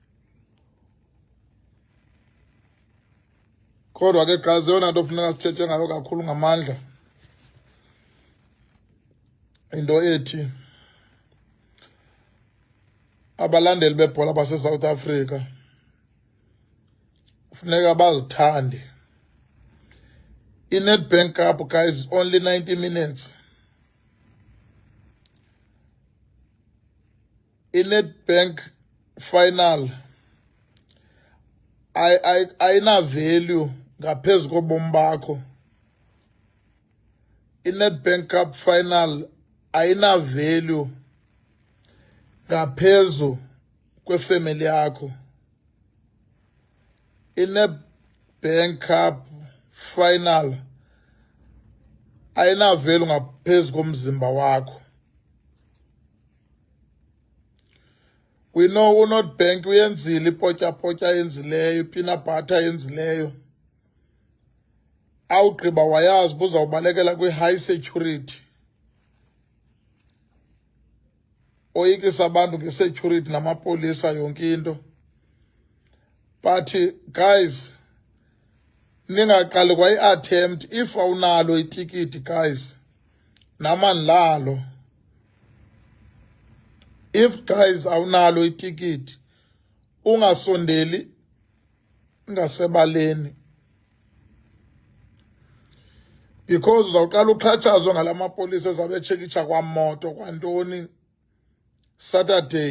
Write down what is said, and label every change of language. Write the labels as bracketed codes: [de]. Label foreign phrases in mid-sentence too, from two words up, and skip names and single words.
[xh] Kodwa ke guys, yona nto funeka sithethe ngayo kakhulu ngamandla into ethi abalandeli bebhola base-South Africa funeka bazithande. [en] I-Nedbank Cup guys is only 90 minutes. [xh] I-Nedbank final ayina value ngaphezu kobomi bakho. I-Nedbank Cup final ayina value ngaphezu kwefamily yakho. I-Nedbank Cup final ayina value ngaphezu komzimba wakho. [en] We know [xh] uNedbank uyenzile ipotya yenzileyo, ipina butter yenzileyo. Awugqiba wayazi buzawubalekela kwi- [en] high security. [xh] Oyikisa abantu nge-security namapolisa yonke into. [en] But guys, [xh] ningaqali kwa i-attempt if awunalo itikiti guys. Namani lalo. [en] If guys [xh] awunalo itikiti ungasondeli ngasebaleni, because uzawuqala uxhatshazwe ngalamapolisa ezabe etshekitsha kwamoto kwantoni Saturday.